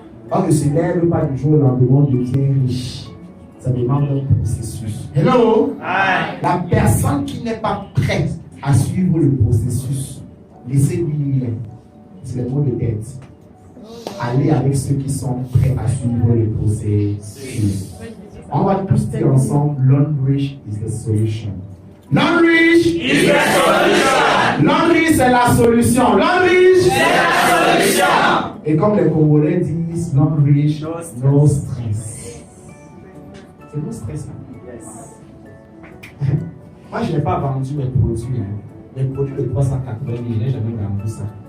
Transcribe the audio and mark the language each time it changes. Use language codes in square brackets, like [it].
[fr] On ne se lève pas du jour au lendemain de bien riche. Ça demande un processus. [en] Hello? Hi. [fr] La personne qui n'est pas prête à suivre le processus, laissez-lui lire. C'est le mot de tête. Allez avec ceux qui sont prêts à suivre le processus. On va tous dire ensemble, [en] Londrich is the solution. Londrich is the solution. [fr] Londrich c'est la solution. Londrich c'est la solution. Et comme les Congolais disent, Londrich, [en] no stress. [fr] C'est no stress. Yes. Moi je n'ai pas vendu mes produits. Mes produits de 380 000, je n'ai jamais vendu ça.